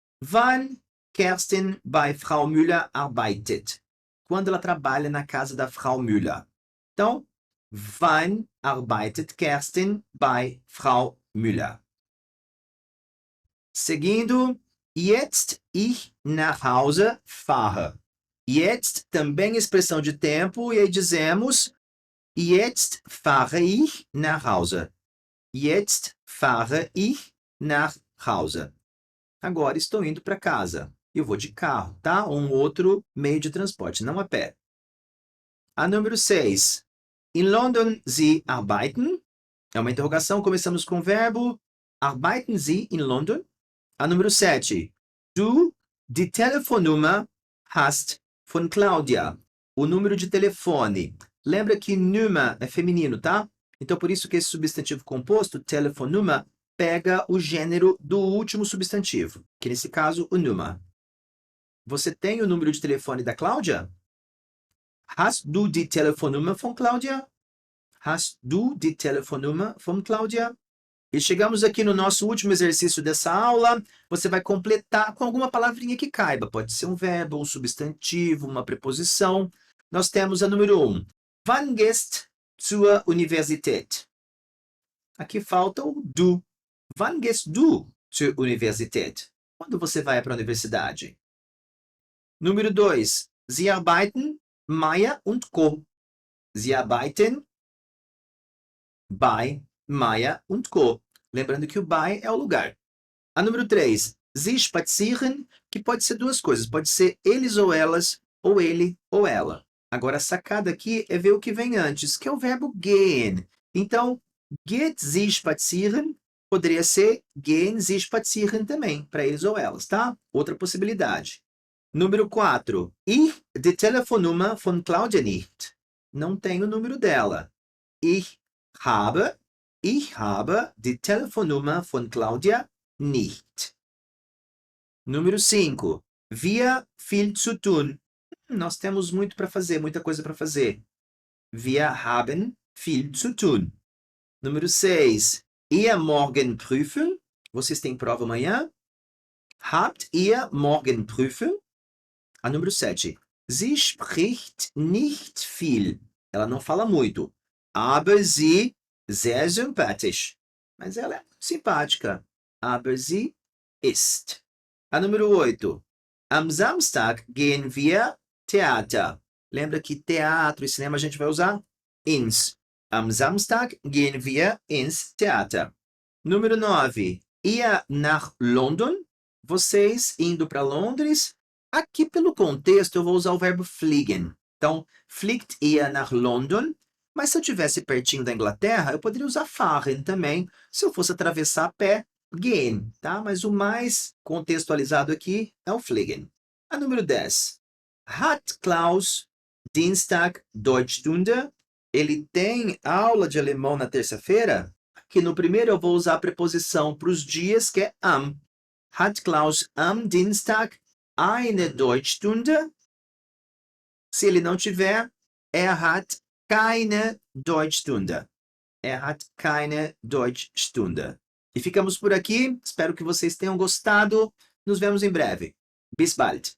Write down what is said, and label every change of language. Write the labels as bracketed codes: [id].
[de] Wann Kerstin bei Frau Müller arbeitet. [pt] Quando ela trabalha na casa da Frau Müller. [de] Então, wann arbeitet Kerstin bei Frau Müller? Seguindo, jetzt ich nach Hause fahre. [pt] Jetzt também expressão de tempo, e aí dizemos [de] jetzt fahre ich nach Hause. Jetzt fahre ich nach Hause. [pt] Agora estou indo para casa. Eu vou de carro, tá? Ou um outro meio de transporte, não a pé. A número 6. [de] In London Sie arbeiten? [pt] É uma interrogação, começamos com o verbo [de] arbeiten Sie in London? [pt] A número 7. [de] Du die Telefonnummer hast von Claudia. [pt] O número de telefone. Lembra que Nummer é feminino, tá? Então, por isso que esse substantivo composto, Telefonnummer, pega o gênero do último substantivo, que nesse caso, o Nummer. Você tem o número de telefone da Cláudia? [de] Hast du die Telefonnummer von Claudia? Hast du die Telefonnummer von Claudia? [pt] E chegamos aqui no nosso último exercício dessa aula. Você vai completar com alguma palavrinha que caiba. Pode ser um verbo, um substantivo, uma preposição. Nós temos a número 1. [de] Wann gehst zur Universität? [pt] Aqui falta o du. [de] Wann gehst du zur Universität? [pt] Quando você vai para a universidade? Número 2. [de] Sie arbeiten Meier und Co. Sie arbeiten bei Meier und Co. [pt] Lembrando que o by é o lugar. A número 3. [de] Sie spazieren, [pt] que pode ser duas coisas. Pode ser eles ou elas, ou ele ou ela. Agora, a sacada aqui é ver o que vem antes, que é o verbo gehen. Então, [de] geht sie spazieren [pt] poderia ser [de] gehen sie spazieren [pt] também, para eles ou elas, tá? Outra possibilidade. Número 4. [de] Ich die Telefonnummer von Claudia nicht. [pt] Não tenho o número dela. [de] Ich habe die Telefonnummer von Claudia nicht. [pt] Número 5. [de] Wir viel zu tun. [pt] Nós temos muito para fazer, muita coisa para fazer. [de] Wir haben viel zu tun. [pt] Número 6. [de] Ihr morgen prüfen? [pt] Vocês têm prova amanhã? [de] Habt ihr morgen prüfen? [pt] A número 7. [de] Sie spricht nicht viel. [pt] Ela não fala muito. [de] Aber sie sehr sympathisch. [pt] Mas ela é muito simpática. [de] Aber sie ist. [pt] A número 8. [de] Am Samstag gehen wir Theater. [pt] Lembra que teatro e cinema a gente vai usar ins. [de] Am Samstag gehen wir ins Theater. [pt] Número 9. [de] Ihr nach London? [pt] Vocês indo para Londres? Aqui, pelo contexto, eu vou usar o verbo fliegen. [de] Então, fliegt ihr nach London? [pt] Mas se eu estivesse pertinho da Inglaterra, eu poderia usar fahren também, se eu fosse atravessar a pé, gehen, tá? Mas o mais contextualizado aqui é o fliegen. A número 10. [de] Hat Klaus Dienstag Deutschstunde? [pt] Ele tem aula de alemão na terça-feira? Aqui no primeiro eu vou usar a preposição para os dias, que é am. [de] Hat Klaus am Dienstag eine Deutschstunde? [pt] Se ele não tiver, [de] hat keine Deutschstunde. Hat keine Deutschstunde. [pt] E ficamos por aqui. Espero que vocês tenham gostado. Nos vemos em breve. [de] Bis bald.